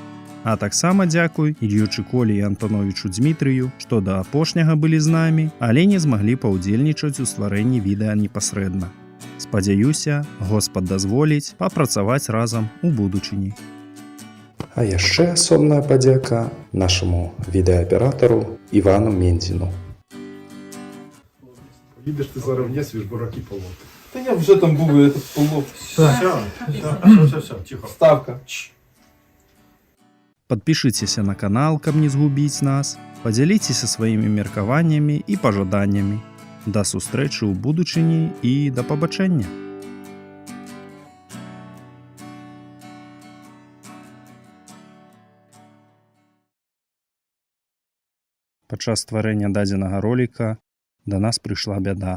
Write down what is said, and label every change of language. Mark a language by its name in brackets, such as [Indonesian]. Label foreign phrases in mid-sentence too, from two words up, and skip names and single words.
[Belarusian] А таксама дзякуй Ільючыку і Антоновічу Дзмітрыю, што да апошняга былі з намі, але не змаглі паўдзельнічаць у стварэнні відэа непасрэдна. Спадзяюся, Господ дазволіць папрацаваць разам у будучыні. А яшчэ асобная падзяка нашаму відэааператару Івану Мендзіну. [Ukrainian] Їдеш ти зараз в Єсвіж, бураки полоти. Та я вже там був, [Russian] этот полов. [Ukrainian] Все, тихо. Ставка. [Belarusian] Падпішыцеся на канал, каб не згубіць нас, падзяліцеся сваімі меркаваннямі і пажаданнямі. Да сустрэчы ў будучыні і да пабачэння! Падчас стварэння дадзенага роліка да нас прыйшла бяда.